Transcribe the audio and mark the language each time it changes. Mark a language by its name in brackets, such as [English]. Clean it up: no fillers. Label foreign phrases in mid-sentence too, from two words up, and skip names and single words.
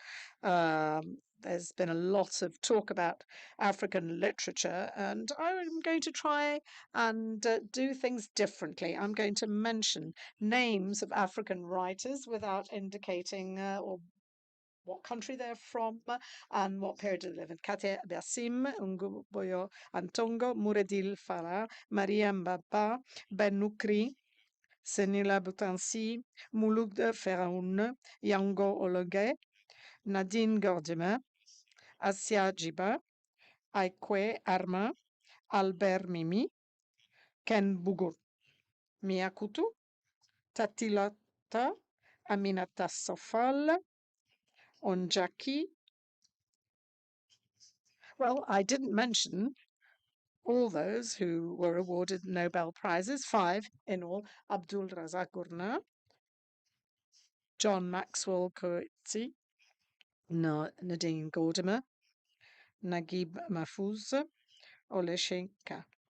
[English] There's been a lot of talk about African literature, and I'm going to try and do things differently. I'm going to mention names of African writers without indicating or what country they're from and what period they live in. Katia Bassim, Boyo Antongo, Mouredil Farah, Maria Mbaba, Ben Nukri, Senila Boutansi, Mouloud Feraoun, Yango Ologe, Nadine Gordima, Asia Jiba, Aikwe Arma, Albert Mimi, Ken Bugur, Miakutu, Tatilata, Aminata Sofal, Onjaki. Well, I didn't mention all those who were awarded Nobel Prizes, 5 in all: Abdul Razak Gurna, John Maxwell Coetzee, Nadine Gordimer, Naguib Mahfouz, Oleshenka.